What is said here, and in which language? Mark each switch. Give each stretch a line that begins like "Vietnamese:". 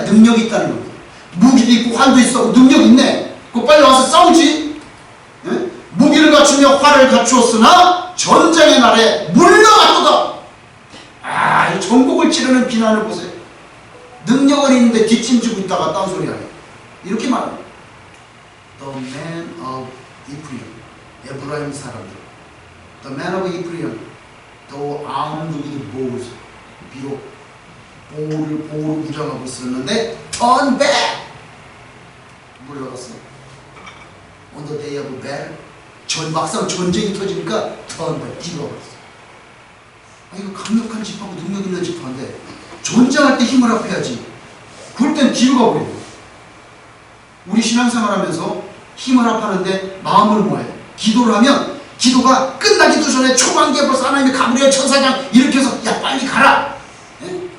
Korean: 능력이 있다는 겁니다. 무기도 있고 활도 있어. 능력 있네. 그거 빨리 와서 싸우지. 예? 무기를 갖추며 활을 갖추었으나 전쟁의 날에 물러갔도다. 이 전국을 찌르는 비난을 보세요. 능력은 있는데 뒷짐지고 있다가 딴소리 하네. 이렇게 말합니다.
English: The man of Ephraim,
Korean: 에브라임 사람들.
English: The man of Ephraim, though armed with bows,
Korean: 비록 보호를 무장하고 있었는데
English: turn back,
Korean: 물러갔어.
English: On the day of battle,
Korean: 막상 전쟁이 터지니까
English: turn back,
Korean: 뒤로 갔어. 이거 강력한 지파고 능력 있는 지파인데 전쟁할 때 힘을 합해야지. 그럴 땐 뒤로 가버려. 우리 신앙생활하면서 힘을 합하는데 마음을 모아요. 기도를 하면 기도가 끝나기도 전에 초반기에 벌써 하나님이 가브리엘 천사장 이렇게 해서 야 빨리 가라. 예?